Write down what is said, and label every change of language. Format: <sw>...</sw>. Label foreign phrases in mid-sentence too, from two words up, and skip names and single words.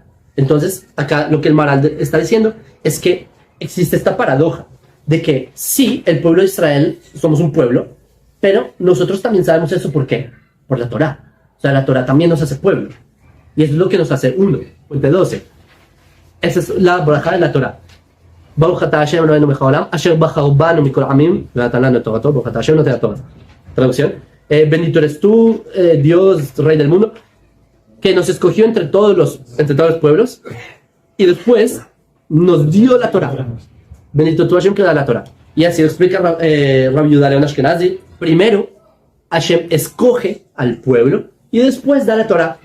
<es>Entonces, acá lo que el Maharal está diciendo es que existe esta paradoja de que sí, el pueblo de Israel somos un pueblo, pero nosotros también sabemos eso. ¿Por qué? Por la Torah. O sea, la Torah también nos hace pueblo. Y eso es lo que nos hace uno. Fuente 12. Esa es la braja de la Torah.</es> <he>ברוך אתה השם אלהינו מלך העולם אשר בחר בנו מכל העמים ונתן לנו את תורתו ברוך אתה השם נותן התורה.</he> <es>Traducción. Bendito eres tú, Dios, Rey del mundo, que nos escogió entre todos los pueblos y después nos dio la Torah. Bendito tú Hashem que da la Torah. Y así lo explica Rabbi Yehuda León Ashkenazi. Primero, Hashem escoge al pueblo y después da la Torah.</es>